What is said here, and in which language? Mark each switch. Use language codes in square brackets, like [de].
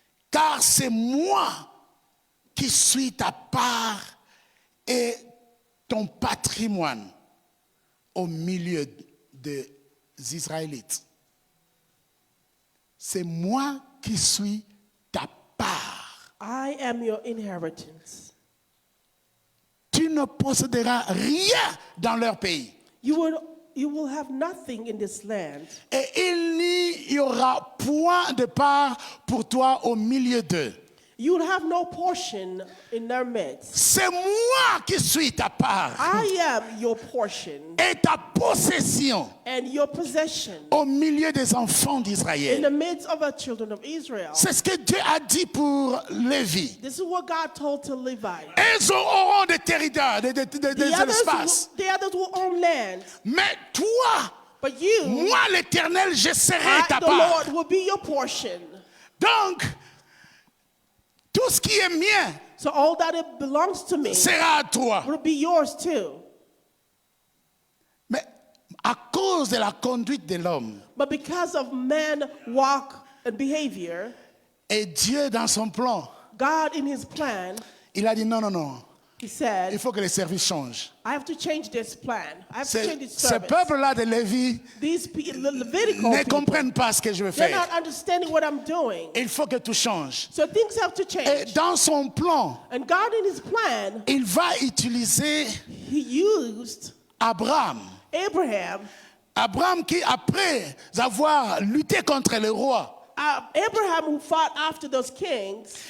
[fr] Car c'est moi qui suis ta part et ton patrimoine au milieu des Israélites. C'est moi qui suis ta part. [en] I am your inheritance. [fr] Tu ne posséderas rien dans leur pays. [en] You will have nothing in this land. [fr] Et il n'y aura point de part pour toi au milieu d'eux. [en] You will have no portion in their midst. [fr] C'est moi qui suis ta part [en] I am your portion [fr] et ta possession [en] and your possession [fr] au milieu des enfants [en] in the [fr] d'Israël. [en] midst of the children of Israel. [fr] C'est ce que Dieu a dit pour Lévi. [en] This is what God told to Levi. [fr] Ils auront des territoires, des espaces. [en] The others will own land. [fr] Mais toi, [en] But you, [fr] moi l'Éternel, je serai ta [en] the [fr] part. [en] Lord, will be your portion. [fr] Donc, tout ce qui est mien [en] So all that it belongs to me [fr] sera à toi. [en] will be yours too. [fr] Mais à cause de la conduite de l'homme, [en] But because of man walk and behavior, [fr] et Dieu dans son plan, [en] God in his plan, [fr] il a dit non, non, non, [en] he [fr] il [en] said, [fr] faut que les services changent. [en] I have to change this plan. I have to change this [fr] Ce [en] service. [fr] peuple-là de Lévi [en] These Levitical [fr] ne [en] people, [fr] comprennent pas ce que je veux [en] they're [fr] faire. [en] not understanding what I'm doing. [fr] Il faut que tout change. [en] So things have to [fr] Et [en] change. [fr] dans son plan, [en] And God in his plan, [fr] il va utiliser [en] he used [fr] Abraham. [en] Abraham. [fr] Abraham qui, après avoir lutté contre le roi, [en] Abraham, who fought after those kings,